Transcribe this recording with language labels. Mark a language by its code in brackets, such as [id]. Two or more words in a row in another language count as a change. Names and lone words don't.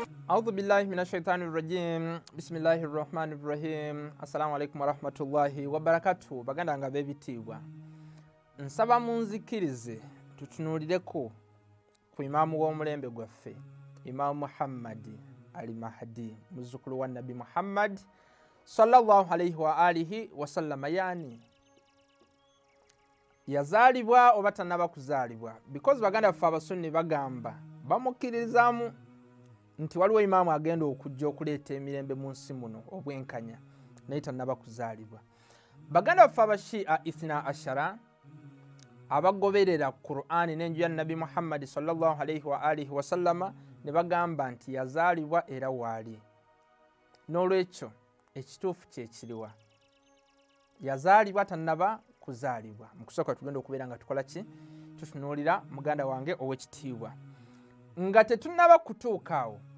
[ar] أعوذ بالله من الشيطان الرجيم. بسم الله الرحمن الرحيم. السلام عليكم ورحمة الله وبركاته. [lg] Baganda nga bebitibwa. Nsaba munzikirize tutunulireko ku imamu w'omulembe gwaffe, Imam Muhammad al-Mahdi, muzzukulu wa Nabi Muhammad [ar] صلى الله عليه وآله وسلم. [lg] Yani yazalibwa oba tanaba kuzalibwa, because baganda baffe abasunni bagamba bamukirizamu nti waliwo imaamu agenda okujja okuleeta emirembe mu nsi muno obwenkanya naye tannaba kuzaalibwa. Baganda baffe abashia [ar] اثنا عشر [lg] abagoberera Qur'ani n'enju ya Nabi Muhammad [ar] صلى الله عليه وآله وسلم [lg] ne bagamba nti yazaalibwa era waali. N'olwekyo ekituufu kye kiriwa, yazaalibwa tannaba kuzaalibwa. Mu kusooka tugenda okubeera nga tukola ki, tutunuulira muganda wange ow'ekitiibwa nga tetunnaba kutuuka awo.